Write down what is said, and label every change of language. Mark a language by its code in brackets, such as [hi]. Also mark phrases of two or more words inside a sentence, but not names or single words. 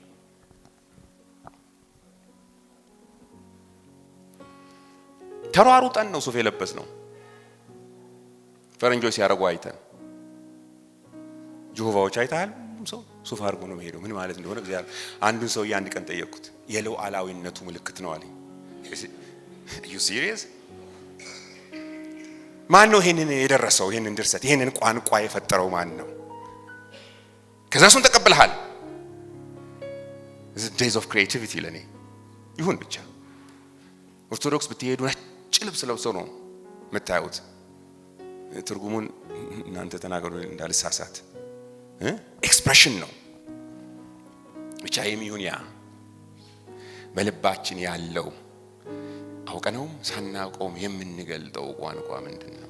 [am] ተሯሩጠን ነው ሱፍ የለበስ ነው ፈረንጆች ሲያረጉ አይተን። ጆሆቫዎች አይተሃል? ሰው ሱፍ አድርጎ ነው የሚሄደው። ምን ማለት እንደሆነ እግዚአብሔር አንዱን ሰው አንድ ቀን ጠየቅኩት። የሉዓላዊነቱ ምልክት ነው አለኝ። [en] you serious? [am] ማን ነው ይሄንን የደረሰው? ይሄንን ድርሰት ይሄንን ቋንቋ የፈጠረው ማን ነው? ከዛ እሱን ተቀብለሃል። [en] the days of creativity [am] ለኔ ይሁን ብቻ። ኦርቶዶክስ ብትሄዱ ነጭ ልብስ ለብሰው ነው የምታዩት። ትርጉሙን እናንተ ተናገሩ እንዳልሳሳት። ኤክስፕሬሽን ነው ብቻ የሚሆን ያ በልባችን ያለው አውቀነውም ሳናውቀውም የምንገልጠው ቋንቋ ምንድነው?